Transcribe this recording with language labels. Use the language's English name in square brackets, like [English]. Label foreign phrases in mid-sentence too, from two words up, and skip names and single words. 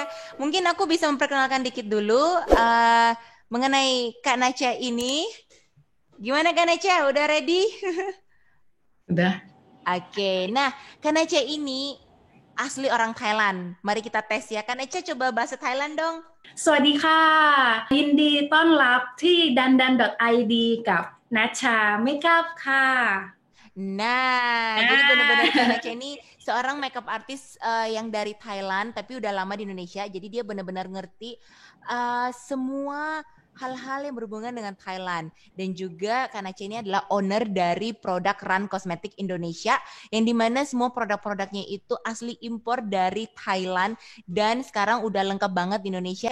[Indonesian] Mungkin aku bisa memperkenalkan dikit dulu mengenai Kak Naca ini. Gimana Kak Naca? Udah ready? Udah. Oke, nah Kak Naca ini asli orang Thailand. Mari kita tes ya. Kak Naca coba bahasa Thailand dong. [Thai] สวัสดีค่ะยินดีต้อนรับที่ dandan.id กับนัชชาเมคอัพค่ะ [Indonesian] Nah, jadi benar-benar Kak Naca ini seorang [English] makeup artist [Indonesian] yang dari Thailand tapi udah lama di Indonesia. Jadi dia benar-benar ngerti semua hal-hal yang berhubungan dengan Thailand. Dan juga Kak Naca ini adalah owner dari produk Run Cosmetic Indonesia yang dimana semua produk-produknya itu asli impor dari Thailand dan sekarang udah lengkap banget di Indonesia.